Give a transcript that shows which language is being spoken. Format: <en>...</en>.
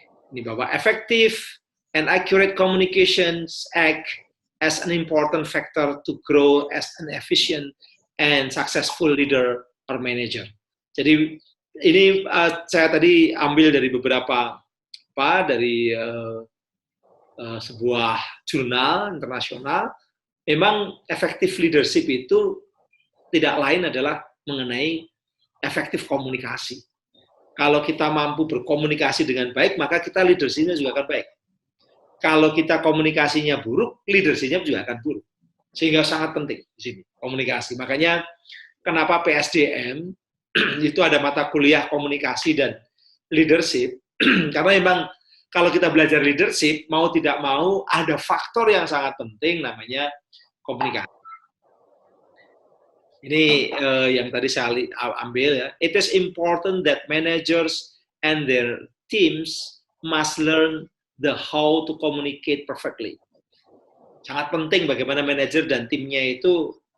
<id>Ini bahwa</id> <en>effective and accurate communications act as an important factor to grow as an efficient and successful leader or manager.</en> <id>Jadi ini saya tadi ambil dari beberapa dari sebuah jurnal internasional. Memang effective leadership itu tidak lain adalah mengenai efektif komunikasi. Kalau kita mampu berkomunikasi dengan baik, maka kita leadership-nya juga akan baik. Kalau kita komunikasinya buruk, leadership-nya juga akan buruk. Sehingga sangat penting di sini komunikasi. Makanya kenapa PSDM itu ada mata kuliah komunikasi dan leadership, karena memang kalau kita belajar leadership, mau tidak mau ada faktor yang sangat penting namanya komunikasi. Ini yang tadi saya ambil ya.</id> <en>It is important that managers and their teams must learn the how to communicate perfectly.</en> <id>Sangat penting bagaimana manajer dan timnya itu</id>